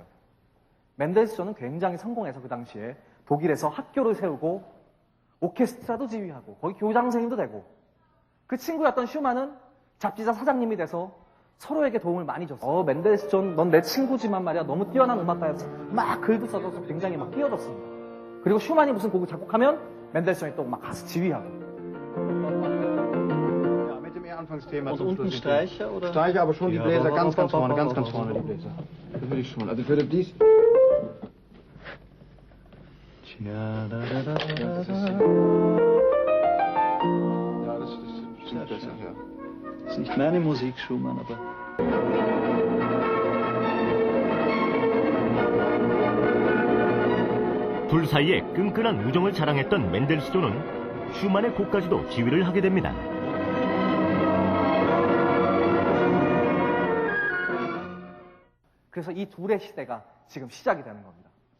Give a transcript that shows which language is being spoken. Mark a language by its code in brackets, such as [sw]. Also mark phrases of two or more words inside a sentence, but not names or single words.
[ko] 멘델스존은 굉장히 성공해서 그 당시에 독일에서 학교를 세우고 오케스트라도 지휘하고 거기 교장 선생님도 되고, 그 친구였던 슈만은 잡지사 사장님이 돼서 서로에게 도움을 많이 줬어요. 멘델스존 넌 내 친구지만 말이야 너무 뛰어난 음악가였어. 막 글도 써서 굉장히 막 뛰어졌습니다. 그리고 슈만이 무슨 곡을 작곡하면 멘델스존이 또 막 가서 지휘하고. [de] Mit dem Anfangsthema Und zum unten Schluss. Streicher, oder? Streicher, aber schon die Ja, Bläser ganz vorne, ba, ganz ba, vorne ba. die Bläser. Das will ich schon. Also ich würde dies. Ja, das ist besser, ja. Ist nicht meine Musik, Schumann, aber [ko] 둘 사이에 끈끈한 우정을 자랑했던 멘델스존은 슈만의 곡까지도 지휘를 하게 됩니다. 그래서 이 둘의 시대가 지금 시작이 되는 겁니다.